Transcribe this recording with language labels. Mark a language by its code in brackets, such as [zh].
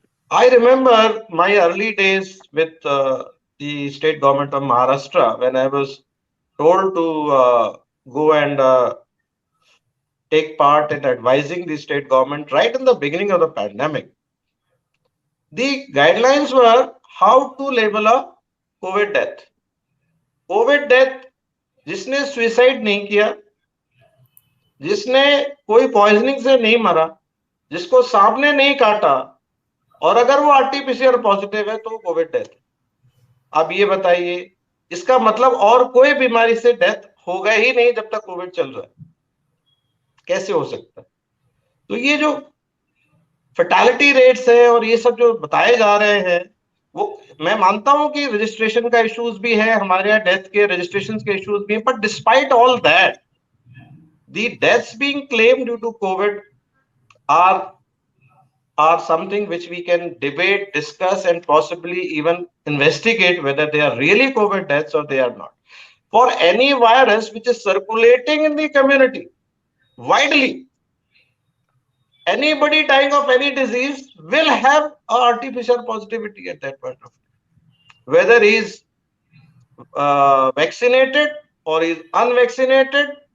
[en] I remember my early days with the state government of Maharashtra when I was told to go and take part in advising the state government right in the beginning of the pandemic. The guidelines were how to label a COVID death. [hi] COVID death, जिसने suicide नहीं किया, जिसने कोई poisoning से नहीं मरा, जिसको सांप ने नहीं काटा, और अगर वो आरटीपीसीआर पॉजिटिव है तो कोविड डेथ। अब ये बताइए, इसका मतलब और कोई बीमारी से डेथ होगा ही नहीं जब तक कोविड चल रहा है, कैसे हो सकता है? तो ये जो फैटालिटी रेट्स है और ये सब जो बताए जा रहे हैं, वो मैं मानता हूं कि रजिस्ट्रेशन का इश्यूज भी है, हमारे यहाँ डेथ के रजिस्ट्रेशन के इश्यूज भी हैं, [en] But despite all that, the deaths being claimed due to COVID are something which we can debate, discuss, and possibly even investigate whether they are really COVID deaths or they are not. For any virus which is circulating in the community widely, anybody dying of any disease will have a RT-PCR positivity at that point of time, whether he is vaccinated or is unvaccinated.